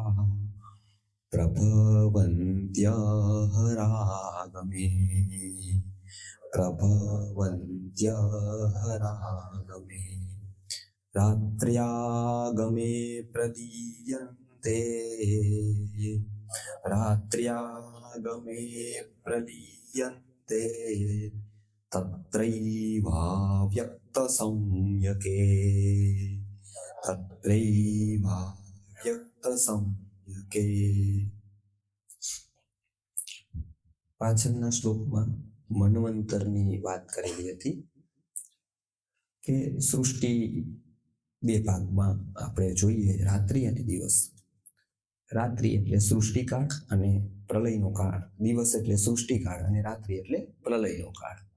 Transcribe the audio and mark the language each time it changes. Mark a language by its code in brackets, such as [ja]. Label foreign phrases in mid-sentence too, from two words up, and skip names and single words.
[sa] प्रभवन्त्यहरागमे प्रभवन्त्यहरागमे रात्र्यागमे प्रलीयन्ते रात्र्यागमे प्रलीयन्ते तत्रैवाव्यक्तसंज्ञके [gu] तत्रैवाव्यक्तसंज्ञके પાછળના શ્લોકમાં મન્વંતરની વાત કરેલી હતી કે સૃષ્ટિ બે ભાગમાં આપણે જોઈએ, રાત્રિ અને દિવસ. રાત્રિ એટલે સૃષ્ટિકાળ અને પ્રલયનો કાળ, દિવસ એટલે સૃષ્ટિકાળ અને રાત્રિ એટલે પ્રલયનો કાળ.